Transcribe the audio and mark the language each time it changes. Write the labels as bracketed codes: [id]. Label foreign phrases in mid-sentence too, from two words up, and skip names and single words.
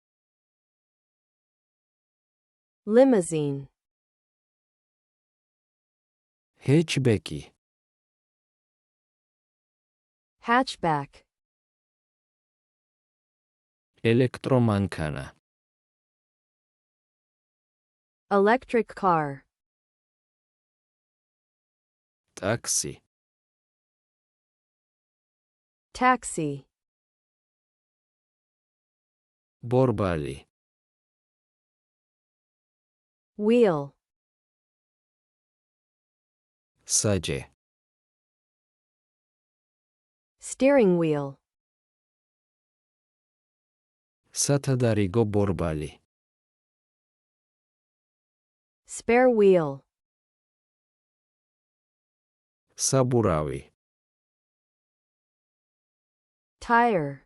[en] Limousine. [ka] ჰეჩბეკი. [en] Hatchback. [ka] ელექტრომანქანა. [en] Electric car. [ka] ტაქსი. [en] Taxi. [ka] ბორბალი. [en] Wheel. [ka] საჯე. [en] Steering wheel. [ka] სათადარიგო ბორბალი. [en] Spare wheel. [ka] საბურავი. [en] Tire.